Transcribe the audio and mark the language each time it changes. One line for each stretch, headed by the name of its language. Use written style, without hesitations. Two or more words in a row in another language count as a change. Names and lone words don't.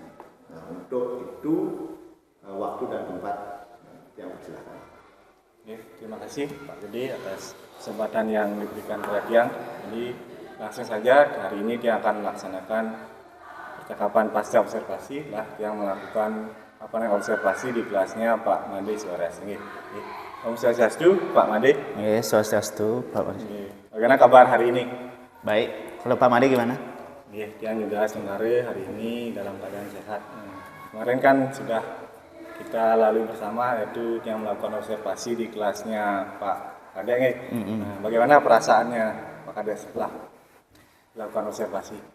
Indonesian: Nah untuk itu waktu dan tempat yang persilakan. Terima kasih Pak Gede atas kesempatan yang diberikan kepada Tiang. Jadi langsung saja hari ini dia akan melaksanakan percakapan pasca observasi lah yang melakukan observasi di kelasnya Pak Made Suares. Om Swastiastu Pak Made. Swastiastu Pak Made. Bagaimana kabar hari ini? Baik. Kalau Pak Made gimana? Tiang juga sebenarnya hari ini dalam keadaan sehat. Kemarin kan sudah kita lalui bersama yaitu yang melakukan observasi di kelasnya Pak Kade. Nah, bagaimana perasaannya Pak Kade setelah melakukan observasi?